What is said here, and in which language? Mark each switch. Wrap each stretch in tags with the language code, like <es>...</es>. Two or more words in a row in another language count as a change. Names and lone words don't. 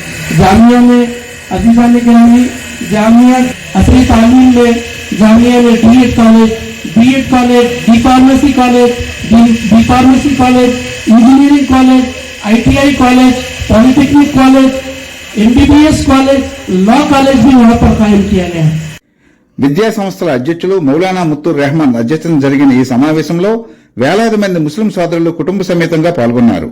<ur>جامعہ میں عزیزان گرامی, جامعہ اصلی تعلیم میں جامعہ میں</ur> <en>B.Ed college, B. Pharmacy college, engineering college, ITI college, polytechnic college, MBBS college, law college</en> <ur>بھی وہاں پر قائم کیا گیا ہے.</ur> <te>విద్యా సంస్థల అధ్యక్షులు మౌలానా ముత్తూర్ రెహమాన్ అధ్యక్షతన జరిగిన ఈ సమావేశంలో వేలాది మంది ముస్లిం సోదరులు కుటుంబ సమేతంగా పాల్గొన్నారు.</te>